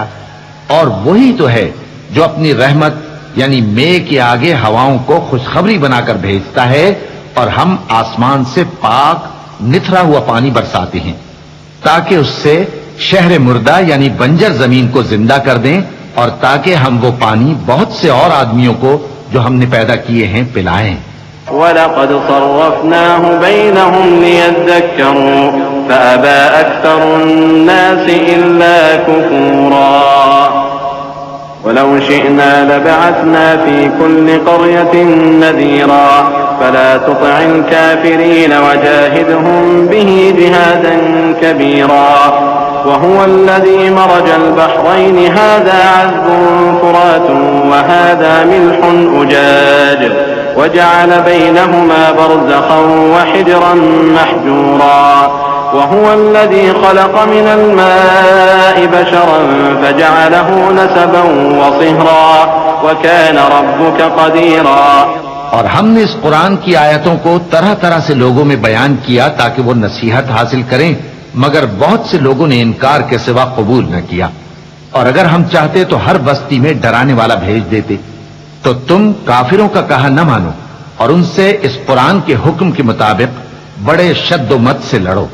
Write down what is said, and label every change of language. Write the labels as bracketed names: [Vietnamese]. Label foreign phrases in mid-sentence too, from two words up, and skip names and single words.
[Hindi] और वही तो है जो अपनी रहमत यानी मेघ के आगे हवाओं को खुशखबरी बनाकर भेजता है, और हम आसमान से पाक निथरा हुआ पानी बरसाते हैं ताकि उससे शहर मुर्दा यानी बंजर जमीन को जिंदा कर दें, और ताकि हम वो पानी बहुत से और आदमियों को जो हमने पैदा किए हैं पिलाएं। [Arabic] ولقد صرفناه بينهم ليذكروا فأبى أكثر الناس إلا كفورا ولو شئنا لبعثنا في كل قرية نذيرا فلا تطع الكافرين وجاهدهم به جهادا كبيرا وهو الذي مرج البحرين هذا عذب فرات وهذا ملح أجاج وجعل بينهما برزخا وحجرا محجورا وهو الذي خلق من الماء بشرا فجعله نسبا وصهرا وكان ربك قديرا. [Hindi] और हमने इस कुरान की आयतों को तरह तरह से लोगों में बयान किया ताकि वो नसीहत हासिल करें, मगर बहुत से लोगों ने इनकार के सिवा कबूल न किया। और अगर हम चाहते तो हर बस्ती में डराने वाला भेज देते। तो तुम काफिरों का कहा न मानो और उनसे इस कुरान के हुक्म के मुताबिक बड़े शद्दोमत से लड़ो।